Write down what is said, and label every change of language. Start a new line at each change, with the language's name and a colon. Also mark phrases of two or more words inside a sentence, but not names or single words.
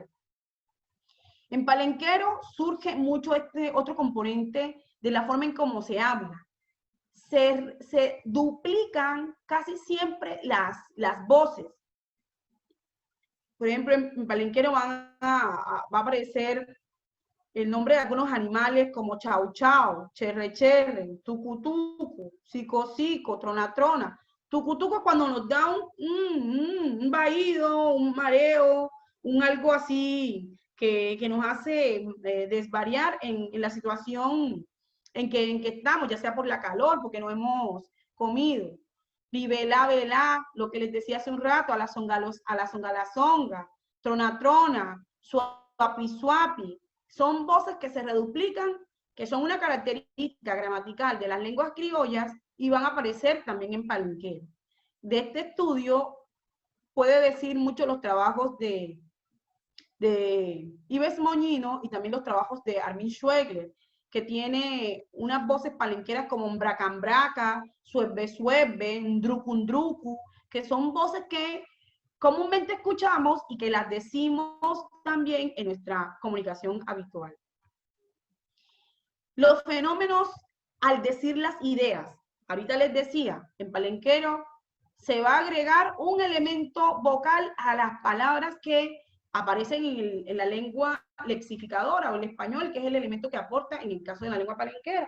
Spanish: En palenquero surge mucho este otro componente de la forma en cómo se habla. Se duplican casi siempre las voces. Por ejemplo, en palenquero va a aparecer el nombre de algunos animales como
Palenquero: chau chau, cherre cherre, tucu tucu, sico sico, trona trona. Tucu tucu
Spanish: es cuando nos da un vaído, un mareo, un algo así que nos hace desvariar en la situación en que estamos, ya sea por la calor, porque no hemos comido. Vivela, vela, lo que les decía hace un rato,
Palenquero: a la zonga la zonga, trona trona, suapi suapi.
Spanish: Son voces que se reduplican, que son una característica gramatical de las lenguas criollas y van a aparecer también en palenquero. De este estudio puede decir mucho los trabajos de Yves Moñino y también los trabajos de Armin Schwegler. que tiene unas voces palenqueras como
Palenquero: mbracambraca, sueve, ndrucu,
Spanish: que son voces que comúnmente escuchamos y que las decimos también en nuestra comunicación habitual. Los fenómenos al decir las ideas. Ahorita les decía, en palenquero se va a agregar un elemento vocal a las palabras que aparecen en la lengua lexificadora o el español, que es el elemento que aporta en el caso de la lengua palenquera.